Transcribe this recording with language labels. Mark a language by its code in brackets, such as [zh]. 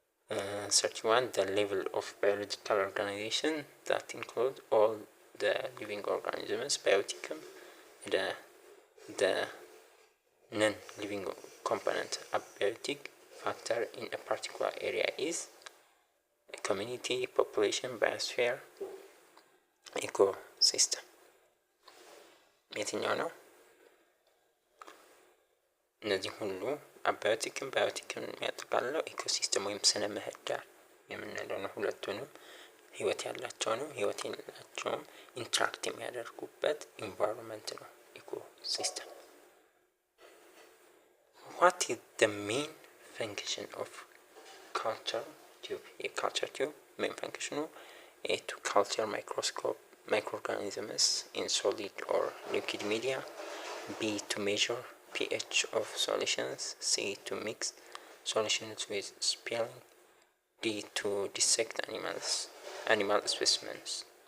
[en] 31 the level of biological organization that include all the living organisms bioticum the non-living component abiotic factor in a particular area is a community, population, biosphere, ecosystem. [am] የትኛው ነው? እነዚህ ሁሉ አባዮቲክም ባዮቲክም የሚያጠቃልለው ኢኮሲስተም ወይም ስነ ምህዳር የምንለው ነው። ሁለቱንም ህይወት ያላቸው ነው፣ ህይወት የሌላቸውም ኢንትራክት የሚያደርጉበት ኢንቫይሮንመንት ነው ኢኮሲስተም። [en] What is the main function of culture tube? [am] የካልቸር ቲዩብ [en] main function A to culture microorganisms in solid or liquid media, B to measure pH of solutions, C to mix solutions with spilling, D to dissect animal specimens.